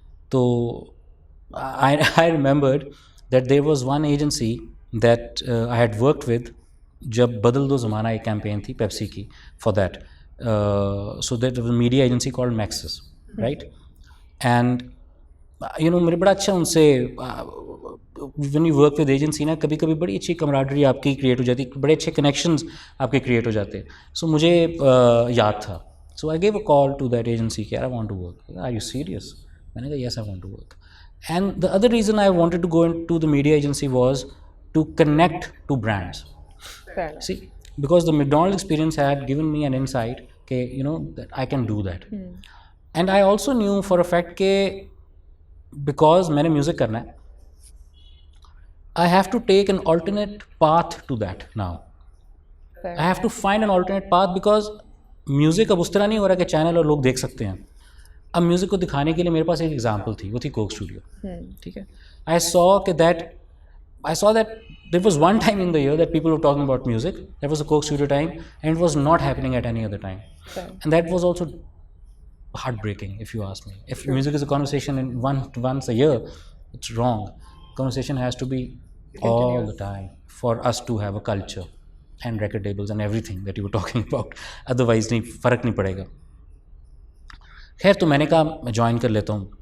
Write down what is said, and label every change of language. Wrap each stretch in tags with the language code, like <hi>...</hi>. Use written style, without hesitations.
<en>تو I remembered that there was one agency that I had worked with</en> <ur>جب بدل دو زمانہ ایک کیمپین تھی پیپسی کی</ur> <en>for that. So that was a media agency called Maxis, right?</en> <ur>And میرے بڑا اچھا ان سے</ur> <en>when you work with agency</en> <ur>نا کبھی کبھی بڑی اچھی کمراڈری آپ کی کریٹ ہو جاتی ہے, بڑے اچھے کنیکشنز آپ کے کریٹ ہو جاتے ہیں. سو مجھے یاد تھا.</ur> <en>So I give a call to that agency کہ I want to work. Are you serious?</en> <ur>میں نے کہا</ur> <en>Yes I want to work. And the other reason I wanted to go into the media agency was to connect to brands. See, because the McDonald's experience had given me an insight that I can do that. And I also knew for a fact that because</en> <ur>maine music karna hai,</ur> <en>I have to take an alternate path to that now. I have to find an alternate path because music</en> <ur>اب اس طرح نہیں ہو رہا کہ channel اور لوگ دیکھ سکتے ہیں. اب میوزک کو دکھانے کے لیے میرے پاس ایک ایگزامپل تھی, وہ تھی کوک اسٹوڈیو. ٹھیک ہے.</ur> <en>I saw that there was one time in the year that people were talking about music. That was the Coke Studio time, and it was not happening at any other time. And that was also heartbreaking, if you ask me. If music is a conversation in once a year, it's wrong. Conversation has to be all the time for us to have a culture and record labels and everything that you were talking about. Otherwise,</en> <ur>فرق نہیں پڑے گا. خیر, تو میں نے کہا میں join کر لیتا ہوں.</ur>